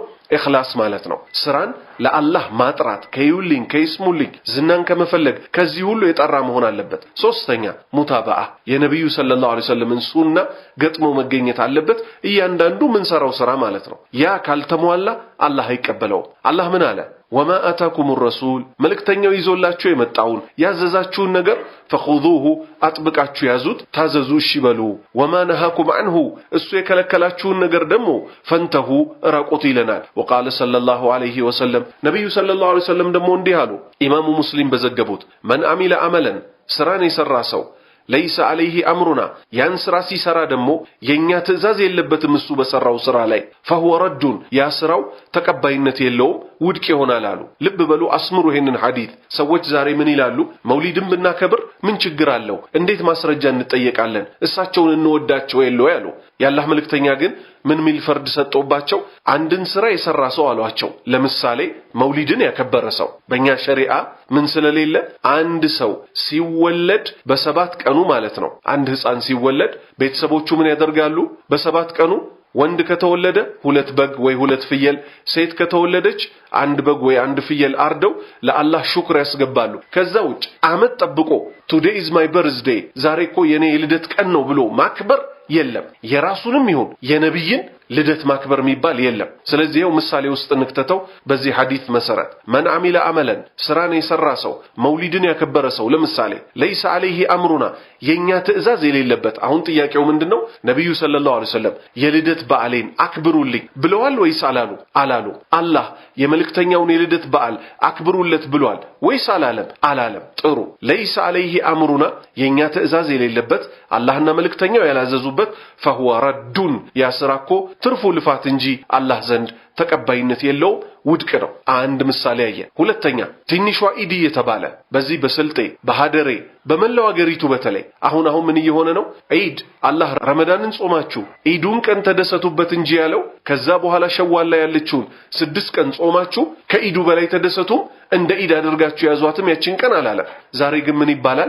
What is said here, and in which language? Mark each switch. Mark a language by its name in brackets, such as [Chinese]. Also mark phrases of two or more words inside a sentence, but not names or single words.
[Amharic] ኢኽላስ ማለት ነው። ስራን ለአላህ ማጥራት ከይውልኝ ከይስሙልኝ ዝናን ከመፈለግ ከዚህ ሁሉ የጠራ መሆን አለበት። ሶስተኛ ሙታባአ የነብዩ [Arabic] صلى الله عليه وسلم [Amharic] ሱና ገጥሞ መገኘት አለበት እያንዳንዱ ምን ሰራው ስራ ማለት ነው። ያ ካልተሟላ አላህ አይቀበለው። አላህ ምን አለ? [Arabic] وما آتاكم الرسول [Amharic] መልእክተኛው ይዞላችሁ የመጣውን ያዘዛችሁን ነገር فخذوه አጥብቃችሁ ያዙት፣ ታዘዙ፣ እሺ በሉ። [Arabic] وما نهاكم عنه [Amharic] እሱ የከለከላችሁን ነገር ደግሞ ፈንተሁ ራቁት ይለናል። [Arabic] وقال صلى الله عليه وسلم [Amharic] ነብዩ [Arabic] صلى الله عليه وسلم [Amharic] ደግሞ እንዲህ አሉ። ኢማሙ ሙስሊም በዘገቡት [Arabic] من عمل عملا [Amharic] ስራን የሰራ ሰው [Arabic] ليس عليه أمرنا [Amharic] ያን ስራ ሲሰራ ደግሞ የኛ ትእዛዝ የለበትም እሱ በሰራው ስራ ላይ [Arabic] فهو رد [Amharic] ያ ስራው ተቀባይነት የለውም ውድቅ ይሆናል አሉ። ልብ በሉ አስምሩ ይሄንን ሐዲስ። ሰዎች ዛሬ ምን ይላሉ? መውሊድን ብናከብር ምን ችግር አለው? እንዴት ማስረጃ እንጠየቃለን? እሳቸውን እንወዳቸው የለው ያሉ። የአላህ መልእክተኛ ግን ምን ሚል ፈርድ ሰጠውባቸው? አንድን ስራ የሰራ ሰው አሏቸው። ለምሳሌ መውሊድን ያከበረ ሰው በእኛ ሸሪዓ ምን ስለሌለ አንድ ሰው ሲወለድ በሰባት ቀኑ ማለት ነው አንድ ህፃን ሲወለድ ቤተሰቦቹ ምን ያደርጋሉ? በሰባት ቀኑ ወንድ ከተወለደ ሁለት በግ ወይ ሁለት ፍየል፣ ሴት ከተወለደች አንድ በግ ወይ አንድ ፍየል አርደው ለአላህ ሹክር ያስገባሉ። ከዛ ውጭ አመት ጠብቆ [English] today is my birthday [Amharic] ዛሬ እኮ የኔ የልደት ቀን ነው ብሎ ማክበር የለም። የራሱንም ይሁን የነብይን ልደት ማክበር የሚባል የለም። ስለዚህ ይኸው ምሳሌ ውስጥ እንክተተው በዚህ ሐዲስ መሰረት [Arabic] من عمل عملا [Amharic] ስራን የሰራ ሰው መውሊድን ያከበረ ሰው ለምሳሌ [Arabic] ليس عليه أمرنا [Amharic] የኛ ትእዛዝ የሌለበት። አሁን ጥያቄው ምንድነው? ነብዩ [Arabic] صلى الله عليه وسلم [Amharic] የልደት በዓሌን አክብሩልኝ ብለዋል ወይስ አላሉ? አላሉ። አላህ የመልእክተኛውን የልደት በዓል አክብሩለት ብሏል ወይስ አላለም? አላለም። ጥሩ። [Arabic] ليس عليه أمرنا [Amharic] የኛ ትእዛዝ የሌለበት አላህና መልእክተኛው ያላዘዙበት [Arabic] فهو رد [Amharic] ያ ስራ እኮ ትርፉ ልፋት እንጂ አላህ ዘንድ ተቀባይነት የለውም ውድቅ ነው። አንድ ምሳሌ ያየ። ሁለተኛ ትንሿ ኢድ የተባለ በዚህ በስልጤ በሐደሬ በመላው አገሪቱ በተለይ አሁን ምን እየሆነ ነው? ኢድ አላህ ረመዳንን ጾማችሁ ኢዱን ቀን ተደሰቱበት እንጂ ያለው ከዛ በኋላ ሸዋል ላይ ያለችውን 6 ቀን ጾማችሁ ከኢዱ በላይ ተደሰቱ እንደ ኢድ አድርጋችሁ ያዟትም ያችን ቀን አላለም። ዛሬ ግን ምን ይባላል?